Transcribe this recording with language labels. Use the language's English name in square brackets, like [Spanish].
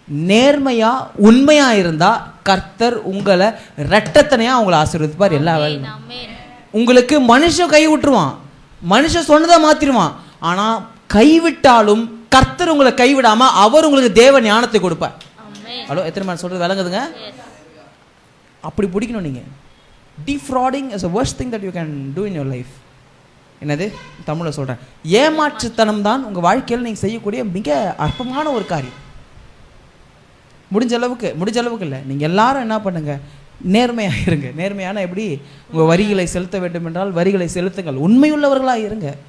[Tamil] நேர்மையா உண்மையா இருந்தா கர்த்தர் உங்களை ரெட்டத்தனையா உங்களை ஆசீர்வதிப்பார். எல்லா வேலையும் உங்களுக்கு மனுஷன் கை விட்டுருவான், மனுஷன் சொன்னதை மாத்திருவான். ஆனா கைவிட்டாலும் கர்த்தர் உங்களை கைவிடாம அவர் உங்களுக்கு தேவ ஞானத்தை கொடுப்பார். ஹலோ, எத்தனை பேர் சொல்றது விளங்குதுங்க? அப்படி பிடிக்கணும். [English] நீங்க defrauding is the worst thing that you can do in your life. [Tamil] என்னது தமிழ்ல சொல்றேன், ஏமாற்றுத்தனம் தான் உங்க வாழ்க்கையில் நீங்க செய்யக்கூடிய மிக அற்பமான ஒரு காரியம். முடிஞ்ச அளவுக்கு இல்லை, நீங்கள் எல்லாரும் என்ன பண்ணுங்க, நேர்மையாக இருங்க. நேர்மையான எப்படி? உங்கள் வரிகளை செலுத்த வேண்டும் என்றால் வரிகளை செலுத்துங்கள், உண்மையுள்ளவர்களாக இருங்க.